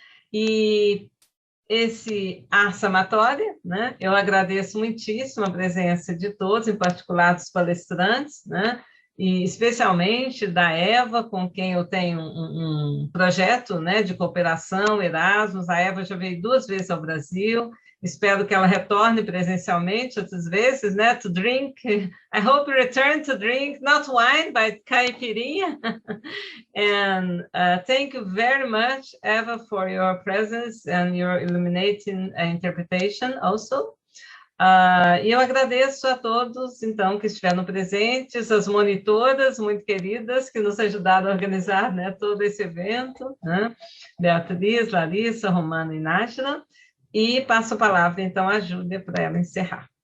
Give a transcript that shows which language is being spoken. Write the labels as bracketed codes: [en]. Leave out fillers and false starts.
[pt] E esse Ars Amatória, né, eu agradeço muitíssimo a presença de todos, em particular dos palestrantes, né, e especialmente da Eva, com quem eu tenho um projeto, né, de cooperação, Erasmus. A Eva já veio 2 vezes ao Brasil, espero que ela retorne presencialmente outras vezes, né, [en] to drink. I hope you return to drink, not wine, but caipirinha. And thank you very much, Eva, for your presence and your illuminating interpretation also. [pt] E eu agradeço a todos, então, que estiveram presentes, as monitoras muito queridas que nos ajudaram a organizar, né, todo esse evento, né? Beatriz, Larissa, Romana e Nájila. E passo a palavra, então, à Júlia para ela encerrar.